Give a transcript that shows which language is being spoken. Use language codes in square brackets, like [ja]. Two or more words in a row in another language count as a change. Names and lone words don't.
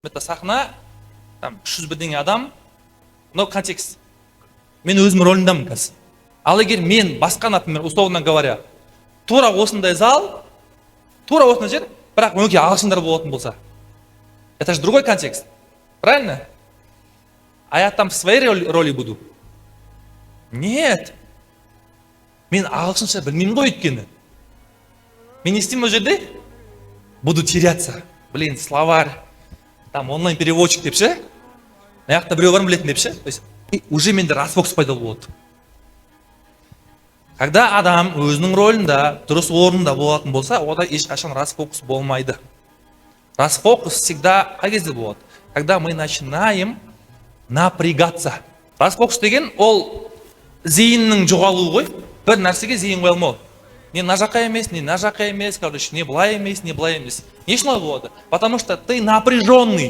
[ru] Это сахна, там 300 [kk] бірдеңе адам, [ru] но контекст. [kk] Мен өзім роліндамын қазір. Ал егер мен басқа, [ru] например, условно говоря, [kk] тура осындай зал, тура осындай жер, бірақ өңке ағылшындар болатын болса. [ru] Это же другой контекст. Правильно? А я там в своей роли буду? Нет. [kk] Мен ағылшынша білмеймін ғой өйткені. Мен не істеймін ол жерде? [ru] Буду теряться. Блин, словарь. Там онлайн переводчик [kk] деп ше. Мына жақта біреу барын білетін деп ше. [ru] То есть уже [kk] менде расфокус пайда болады. Когда адам өзінің ролында, дұрыс орнында болатын болса, ода ешқашан расфокус болмайды. [ru] Расфокус всегда [kk] қай кезде болады? [ru] Когда мы начинаем напрягаться. [kk] Расфокус деген ол зейіннің жоғалуы ғой. Бір нәрсеге зейін қоя алмау. Не на жаққа емес, не на жаққа емес, короче, не былай емес, не былай емес. Не шылай болады? [ru] Потому что ты напряженный.